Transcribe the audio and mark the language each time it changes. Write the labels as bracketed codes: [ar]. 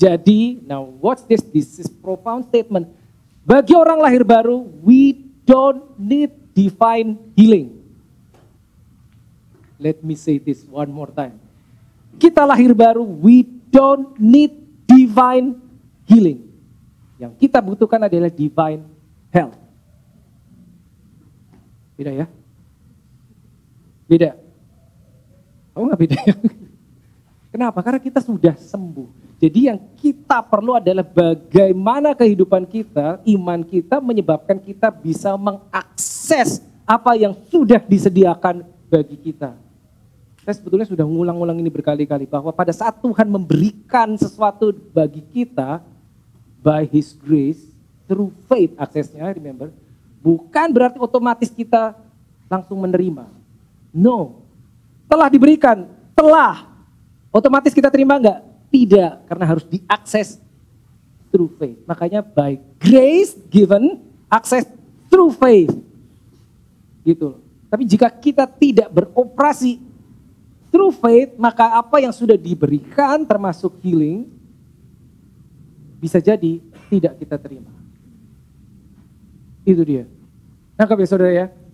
[en] Jadi, now watch this is profound statement. [id] Bagi orang lahir baru, [en] we don't need divine healing. Let me say this one more time. [id] Kita lahir baru, [en] we don't need divine healing. [id] Yang kita butuhkan adalah divine health. Beda ya? Beda. Oh nggak beda ya? Kenapa? Karena kita sudah sembuh. Jadi yang kita perlu adalah bagaimana kehidupan kita, iman kita menyebabkan kita bisa mengakses apa yang sudah disediakan bagi kita. Saya sebetulnya sudah ngulang-ngulang ini berkali-kali bahwa pada saat Tuhan memberikan sesuatu bagi kita [en] by His grace through faith [id] aksesnya, remember, bukan berarti otomatis kita langsung menerima. No, telah diberikan, telah. Otomatis kita terima enggak? Tidak, karena harus diakses through faith. [en] Makanya by grace given, access through faith. [id] Gitu. Tapi jika kita tidak beroperasi through faith, maka apa yang sudah diberikan termasuk healing, bisa jadi tidak kita terima. Itu dia. Nangkap ya saudara ya?